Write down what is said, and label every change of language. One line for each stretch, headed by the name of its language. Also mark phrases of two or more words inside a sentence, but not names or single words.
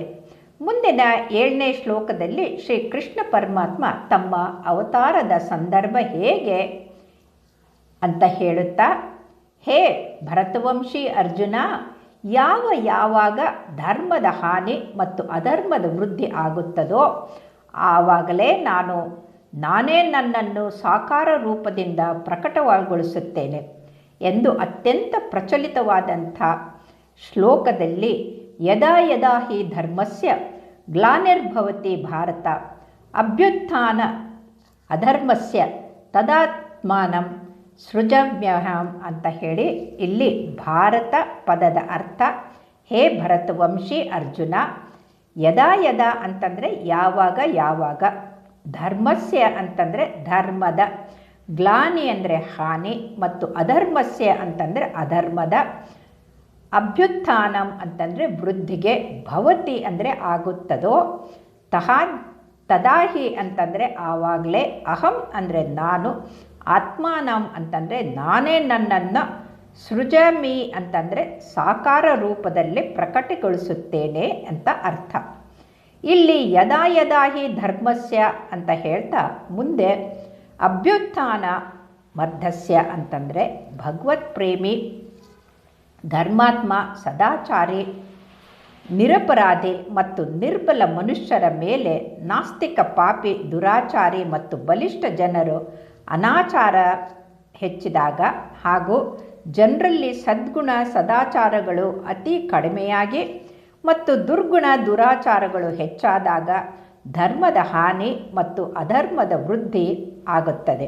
Kannada: ಮುಂದಿನ 7ನೇ ಶ್ಲೋಕದಲ್ಲಿ ಶ್ರೀ ಕೃಷ್ಣ ಪರಮಾತ್ಮ ತಮ್ಮ ಅವತಾರದ ಸಂದರ್ಭ ಹೇಗೆ ಅಂತ ಹೇಳುತ್ತಾ, ಹೇ ಭರತವಂಶಿ ಅರ್ಜುನ, ಯಾವಾಗ ಧರ್ಮದ ಹಾನಿ ಮತ್ತು ಅಧರ್ಮದ ವೃದ್ಧಿ ಆಗುತ್ತದೋ ಆವಾಗಲೇ ನಾನೇ ನನ್ನನ್ನು ಸಾಕಾರ ರೂಪದಿಂದ ಪ್ರಕಟಗೊಳಿಸುತ್ತೇನೆ ಎಂದು ಅತ್ಯಂತ ಪ್ರಚಲಿತವಾದಂಥ ಶ್ಲೋಕದಲ್ಲಿ
Sanskrit: ಯದಾ ಯದಾ ಹಿ ಧರ್ಮಸ್ಯ ಗ್ಲಾನಿರ್ಭವತಿ ಭಾರತ ಅಭ್ಯುತ್ಥಾನ ಅಧರ್ಮಸ್ಯ ತದಾತ್ಮಾನಂ ಸೃಜಮ್ಯಹಂ ಅಂತ
Kannada: ಹೇಳಿ ಇಲ್ಲಿ ಭಾರತ ಪದದ ಅರ್ಥ, ಹೇ ಭರತವಂಶಿ ಅರ್ಜುನ,
Sanskrit: ಯದಾ ಯದಾ
Kannada: ಅಂತಂದರೆ ಯಾವಾಗ, ಧರ್ಮಸ್ಯ ಅಂತಂದರೆ ಧರ್ಮದ, ಗ್ಲಾನಿ ಅಂದರೆ ಹಾನಿ ಮತ್ತು ಅಧರ್ಮಸ್ಯ ಅಂತಂದರೆ ಅಧರ್ಮದ, ಅಭ್ಯುತ್ಥಾನಂ ಅಂತಂದರೆ ವೃದ್ಧಿಗೆ, ಭವತಿ ಅಂದರೆ ಆಗುತ್ತದೋ, ತದಾಹಿ ಅಂತಂದರೆ ಆವಾಗಲೇ, ಅಹಂ ಅಂದರೆ ನಾನು, ಆತ್ಮಾನಂ ಅಂತಂದರೆ ನಾನೇ ನನ್ನನ್ನು, ಸೃಜಮಿ ಅಂತಂದರೆ ಸಾಕಾರ ರೂಪದಲ್ಲಿ ಪ್ರಕಟಗೊಳಿಸುತ್ತೇನೆ ಅಂತ ಅರ್ಥ. ಇಲ್ಲಿ
Sanskrit: ಯದಾ ಯದಾ ಹಿ ಧರ್ಮಸ್ಯ
Kannada: ಅಂತ ಹೇಳ್ತಾ ಮುಂದೆ
Sanskrit: ಅಭ್ಯುತ್ಥಾನ ಮರ್ಧಸ್ಯ
Kannada: ಅಂತಂದರೆ ಭಗವತ್ ಪ್ರೇಮಿ, ಧರ್ಮಾತ್ಮ, ಸದಾಚಾರಿ, ನಿರಪರಾಧಿ ಮತ್ತು ನಿರ್ಬಲ ಮನುಷ್ಯರ ಮೇಲೆ ನಾಸ್ತಿಕ, ಪಾಪಿ, ದುರಾಚಾರಿ ಮತ್ತು ಬಲಿಷ್ಠ ಜನರು ಅನಾಚಾರ ಹೆಚ್ಚಿದಾಗ ಹಾಗೂ ಜನರಲ್ಲಿ ಸದ್ಗುಣ ಸದಾಚಾರಗಳು ಅತಿ ಕಡಿಮೆಯಾಗಿ ಮತ್ತು ದುರ್ಗುಣ ದುರಾಚಾರಗಳು ಹೆಚ್ಚಾದಾಗ ಧರ್ಮದ ಹಾನಿ ಮತ್ತು ಅಧರ್ಮದ ವೃದ್ಧಿ ಆಗುತ್ತದೆ.